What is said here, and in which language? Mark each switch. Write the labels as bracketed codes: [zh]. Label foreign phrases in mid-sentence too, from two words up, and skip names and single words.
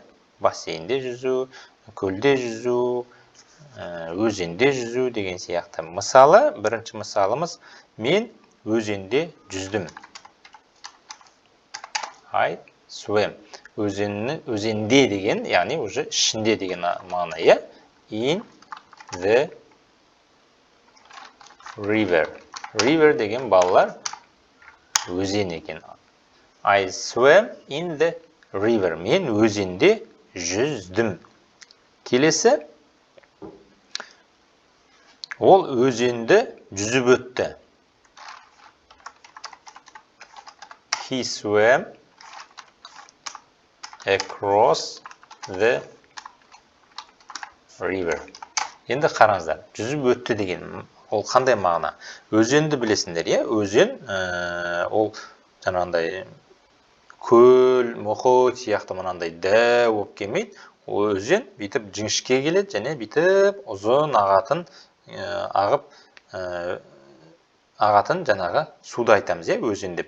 [kk] Бассейнде жүзу, көлде жүзу, өзенде жүзу деген сияқты. Мысалы, бірінші мысалымыз, мен өзенде жүздім. [en] I swim. [kk] Өзенде деген, яғни уже ішінде деген мағына, иә? [en] In the river. [kk] River деген балалар өзен екен. [en] I swam in the river. [kk] Мен өзенде жүздім. Келесі, ол өзенді жүзіп өтті. [en] He swam across the river. [kk] Енді қараңыздар, жүзіп өтті деген ол қандай мағына? Өзенді білесіңдер, иә? Өзен ол жаңағындай көл, мұхит сияқты мынандай дәу болып келмейді. Ол өзен бүйтіп жіңішке келеді және бүйтіп ұзын ағатын жаңағы суды айтамыз, иә, өзен деп.